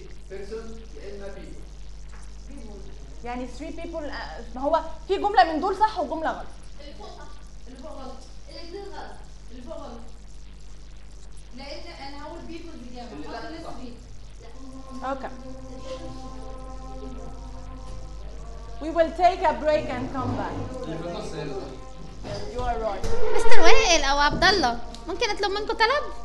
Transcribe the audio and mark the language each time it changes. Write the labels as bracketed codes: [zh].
[en] 3 person يا people [ar] يعني 3 people ما هو في جمله من دول صح وجمله غلط اللي فوق غلط اللي فوق غلط اللي فوق غلط لان انا هقول people بجامعه [en] Okay We will take a break and come back. You are right. Mr. [ar] Wael or Abdullah, ممكن اطلب منكم طلب؟